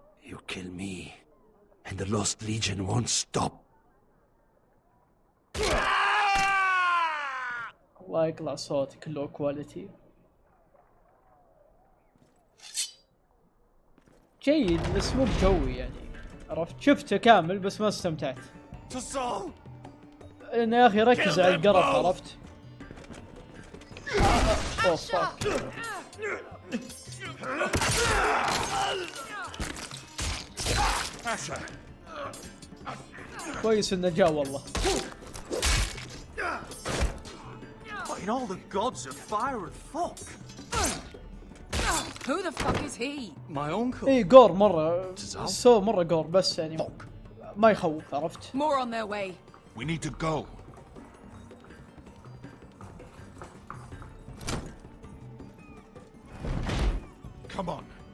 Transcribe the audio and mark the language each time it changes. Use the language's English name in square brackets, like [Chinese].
[English] You kill me, and the Lost Legion won't stop. [Arabic] الله يقلع صوتك لو كواليتي. جيد بس مو بجوي يعني، عرفت؟ شفته كامل بس ما استمتعت. لأن يا أخي ركز على القرف، عرفت؟ كويس إنه جاء والله. [English] In all the gods of fire and fuck! Who the fuck is he? My uncle. [Arabic] إيه قور مرة، سو مرة قور، بس يعني ما يخوف، عرفت؟ [English] More on their way. We need to go. Come on.